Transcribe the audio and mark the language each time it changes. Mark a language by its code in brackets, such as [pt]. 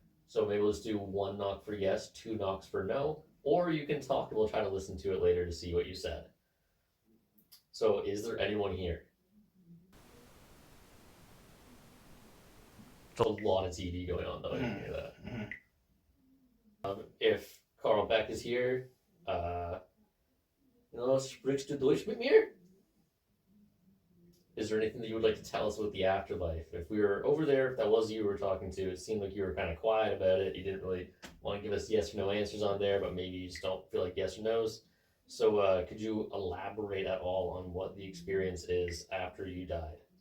[en] So maybe let's do 1 knock for yes, 2 knocks for no, or you can talk and we'll try to listen to it later to see what you said. So is there anyone here? There's a lot of TV going on, though. I can hear that. If Carl Beck is here, [de] sprichst du Deutsch mit mir? [en] Is there anything that you would like to tell us about the afterlife? If we were over there, if that was you we were talking to, it seemed like you were kind of quiet about it. You didn't really want to give us yes or no answers on there, but maybe you just don't feel like yes or no's. So could you elaborate at all on what the experience is after you died?